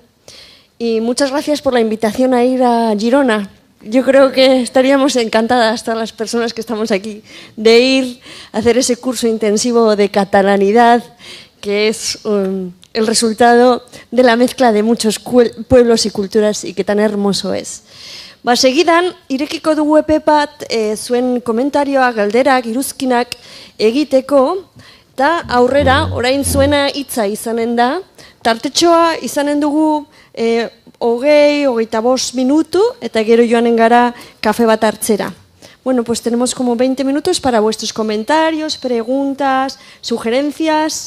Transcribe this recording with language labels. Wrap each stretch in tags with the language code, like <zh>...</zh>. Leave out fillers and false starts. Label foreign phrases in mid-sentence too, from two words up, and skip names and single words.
<es>Y muchas gracias por la invitación a ir a Girona. Yo creo que estaríamos encantadas, todas las personas que estamos aquí, de ir a hacer ese curso intensivo de catalanidad, que es el resultado de la mezcla de muchos pueblos y culturas, y que tan hermoso es.</es> <eu>Segidan, irekiko dugu epe bat zuen komentarioak, galderak, iruzkinak egiteko, eta aurrera, orain zuena hitza izanen da, tartetxoa izanen dugu 20-25 minutu, eta gero joanen gara kafe bat hartzera.</eu> <es>Bueno, pues tenemos como 20 minutos para vuestros comentarios, preguntas, sugerencias.</es>